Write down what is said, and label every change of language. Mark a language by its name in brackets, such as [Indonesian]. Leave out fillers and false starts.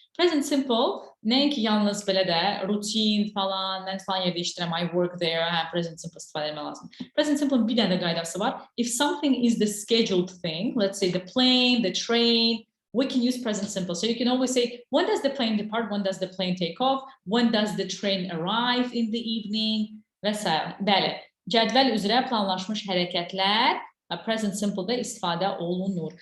[Azerbaijani] Present simple nəinki yalnız belə də rutin falan, mən falan yerdə işləyirəm, [English] I work there, [Azerbaijani] present simple istifadə etmək lazım. Present simple'ın bir dənə də qaydası var. [English] If something is the scheduled thing, let's say the plane, the train, we can use present simple. So you can always say, when does the plane depart? When does the plane take off? When does the train arrive in the evening? [Azerbaijani] və s. Bəli, cədvəl üzrə planlaşmış hərəkətlər present simple-da istifadə olunur.